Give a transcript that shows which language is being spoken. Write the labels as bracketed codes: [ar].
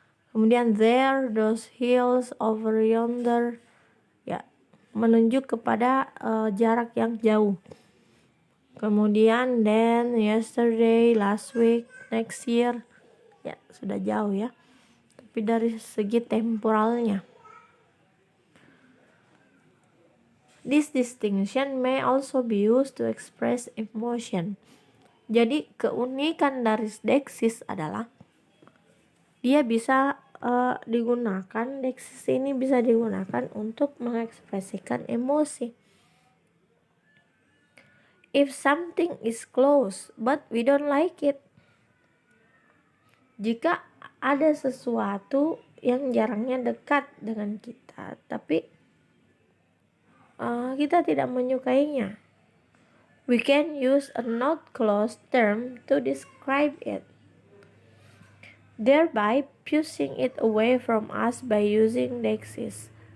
[id] Kemudian [en] there, those hills over yonder, [id] ya, menunjuk kepada jarak yang jauh. Kemudian [en] then, yesterday, last week, next year, [id] ya, sudah jauh ya. Tapi dari segi temporalnya. [en] This distinction may also be used to express emotion. [id] Jadi keunikan dari dexis adalah dia bisa digunakan, dexis ini bisa digunakan untuk mengekspresikan emosi. [en] If something is close but we don't like it. [id] Jika ada sesuatu yang jarangnya dekat dengan kita, tapi kita tidak menyukainya. [en] we can use a not closed term to describe it, thereby pushing it away from us by using Dexis.